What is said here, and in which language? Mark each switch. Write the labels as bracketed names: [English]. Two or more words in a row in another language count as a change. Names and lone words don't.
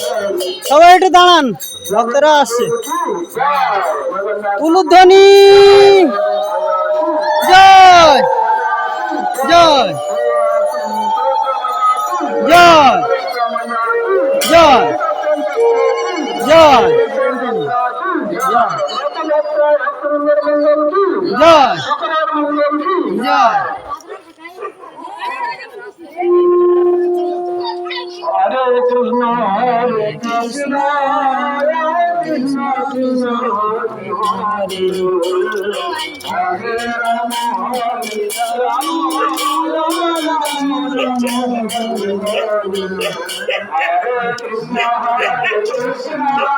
[Bangla] সবাই একটু দাঁড়ান, ভক্তরা আসছে। উলুধ্বনি জয় জয় জয় জয় জয় জয় জয়। [Sanskrit] Hare Krishna, Hare Krishna, Krishna Krishna, Hare Hare, Hare Rama, Hare Rama, Rama Rama, Hare Hare, Hare Krishna, Hare Krishna,